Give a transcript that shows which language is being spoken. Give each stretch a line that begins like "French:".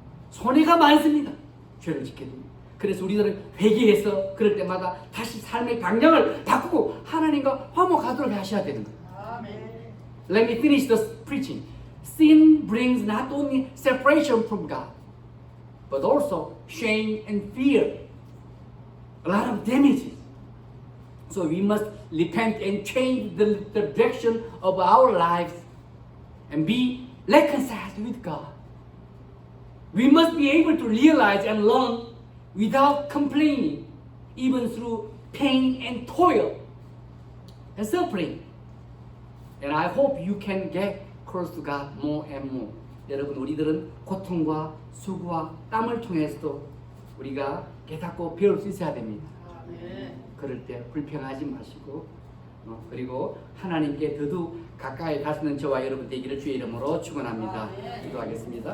Korean: 손해가 많습니다. 죄를 짓게 됩니다. 그래서 우리들은 회개해서 그럴 때마다 다시 삶의 방향을 바꾸고 하나님과 화목하도록 하셔야 되는 거예요.
English: Let me finish this preaching. Sin brings not only separation from God, but also shame and fear. A lot of damages. So we must repent and change the direction of our lives and be reconciled with God. We must be able to realize and learn without complaining, even through pain and toil and suffering. And I hope you can get close to God more and more.
Korean: 여러분, 우리들은 고통과 수고와 땀을 통해서도 우리가 깨닫고 배울 수 있어야 됩니다. 그럴 때 불평하지 마시고 그리고 하나님께 더욱 가까이 가시는 저와 여러분 되기를 주의 이름으로 축원합니다. 기도하겠습니다.